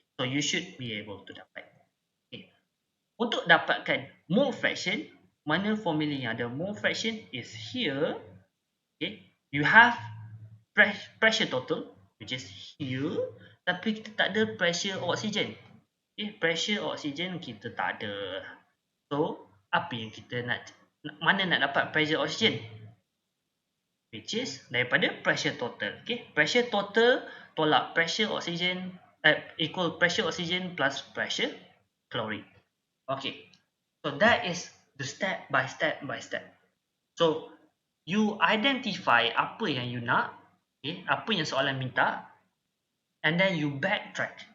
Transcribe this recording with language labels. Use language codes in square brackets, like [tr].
[en] So you should be able to [ms] dapat. [en] Okay. [ms] Untuk dapatkan [en] mole fraction, [ms] mana [en] formula [ms] yang ada [en] mole fraction is here. Okay. You have pressure total, which is here, [ms] tapi kita tak ada [en] pressure oxygen. [ms] Okay, pressure oxygen kita tak ada. So, apa yang kita nak, mana nak dapat pressure oxygen? [en] Which is [ms] daripada [en] pressure total. Okay, pressure total [ms] tolak [en] pressure oxygen, equal pressure oxygen plus pressure chlorine. Okay, so that is the step by step. So, you identify [ms] apa yang [en] you [ms] nak, [en] okay, [ms] apa yang soalan minta, [en] and then you backtrack.